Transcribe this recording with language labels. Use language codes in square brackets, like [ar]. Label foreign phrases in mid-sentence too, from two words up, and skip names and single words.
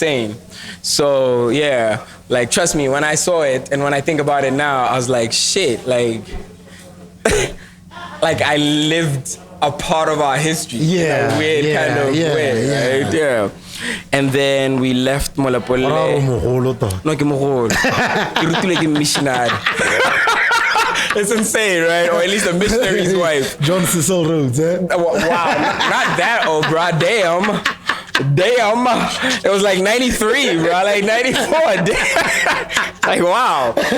[en] It's insane. So, yeah, Like, trust me, when I saw it and when I think about it now, I was like, shit, like, like I lived a part of our history. Yeah, in a weird kind of way, right? Yeah. And then we left Molapole. [nso] No, ke mogolo. Ke rutile ke missionary. [en] It's insane, right? Or at least a missionary's wife. John Cecil Rhodes, eh? Wow, not that old, bro. Damn. It was like 93, bro. Like 94. Like, wow.